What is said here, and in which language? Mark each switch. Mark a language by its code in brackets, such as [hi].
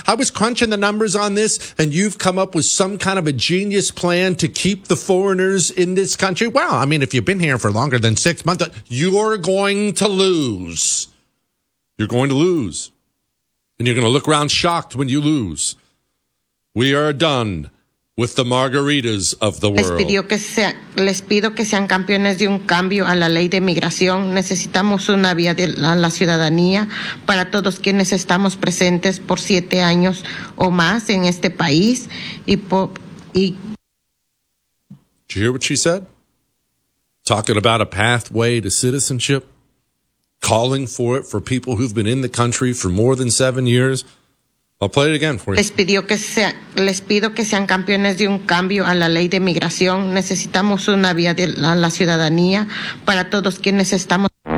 [en] I was crunching the numbers on this, and you've come up with some kind of a genius plan to keep the foreigners in this country. Well, I mean, if you've been here for longer than 6 months, you're going to lose. You're going to lose. And you're going to look around shocked when you lose. We are done with the margaritas of the world. [es] Les pido que sean campeones de un cambio a la ley de migración. Necesitamos una vía de la ciudadanía para todos quienes estamos presentes por 7 años o más en este país. [en] Did you hear what she said? Talking about a pathway to citizenship, calling for it for people who've been in the country for more than 7 years. I'll play it again for you. [es] Les pido que sean campeones de un cambio a la ley de migración. Necesitamos una vía de la ciudadanía para todos quienes estamos.